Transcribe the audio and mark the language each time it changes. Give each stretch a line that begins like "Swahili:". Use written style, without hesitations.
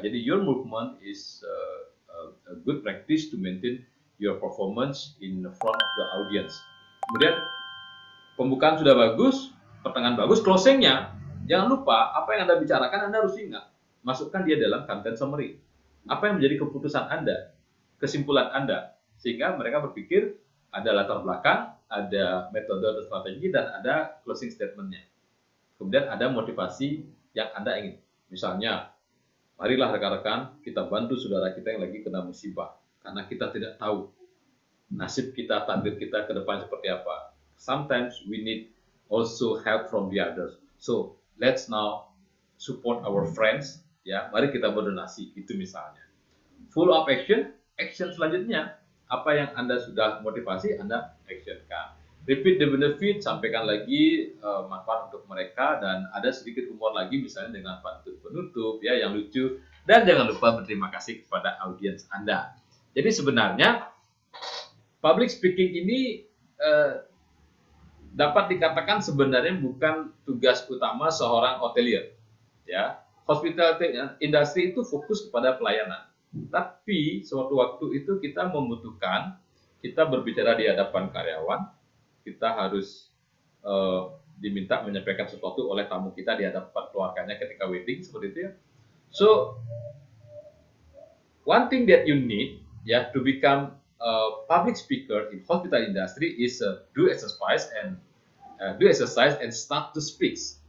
Indonesian: Jadi
English: your movement is a good practice to maintain your performance in front of the audience.
Indonesian: Kemudian pembukaan sudah bagus, pertengahan bagus, closingnya jangan lupa apa yang Anda bicarakan Anda harus ingat. Masukkan dia dalam content summary. Apa yang menjadi keputusan Anda, kesimpulan Anda, sehingga mereka berpikir ada latar belakang, ada metode atau strategi, dan ada closing statement-nya. Kemudian ada motivasi yang Anda ingin. Misalnya, marilah rekan-rekan kita bantu saudara kita yang lagi kena musibah. Karena kita tidak tahu nasib kita, takdir kita ke depan seperti apa.
English: Sometimes we need also help from the others. So, let's now support our friends.
Indonesian: Ya, mari kita berdonasi, itu misalnya.
English: Follow up action,
Indonesian: action selanjutnya. Apa yang Anda sudah motivasi, Anda actionkan.
English: Repeat the benefit,
Indonesian: sampaikan lagi manfaat untuk mereka, dan ada sedikit humor lagi misalnya dengan pantun penutup, ya, yang lucu, dan jangan lupa berterima kasih kepada audiens Anda. Jadi sebenarnya public speaking ini dapat dikatakan sebenarnya bukan tugas utama seorang hotelier, ya. Hospitality industry itu fokus kepada pelayanan. Tapi suatu waktu itu kita membutuhkan, kita berbicara di hadapan karyawan, kita harus diminta menyampaikan sesuatu oleh tamu kita di hadapan keluarganya ketika wedding, seperti itu, ya.
English: So, one thing that you need, ya, to become a public speaker in hospital industry is do exercise and start to speak.